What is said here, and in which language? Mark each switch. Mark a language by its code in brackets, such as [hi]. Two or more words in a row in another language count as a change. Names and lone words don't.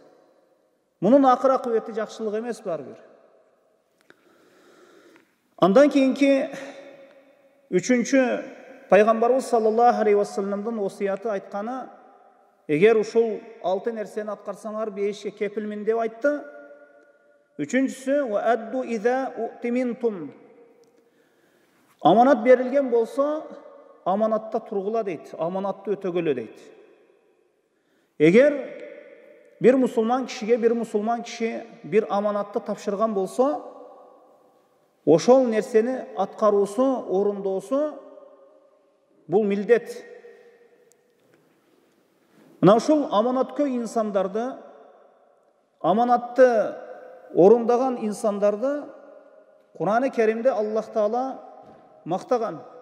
[ky] Мунун акыр акыбети жакшылык эмес барбир. Андан кийинки үчүнчү Пайгамбарыбыз [ar] صلى الله عليه وسلم [ky] осияты айтканы, эгер ушул 6 нерсени аткарсаңар, бешке кепилмин деп айтты. Үчүнчүсү [ar] وَأَدُّ إِذَا أُؤْتِمِنْتُمْ. [ky] Аманат берилген болсо, аманатта тургула дейт, аманатты өтөгөлө дейт. Эгер bir musulman kişi bir amanatты тапшырган болсо, ошол нерсени аткаруусу, орундоосу бул милдет. Мына ушул аманаткөй инсандарды, аманатты орундаган инсандарды Кур'ан-ы Керимде Аллах Таала мактаган.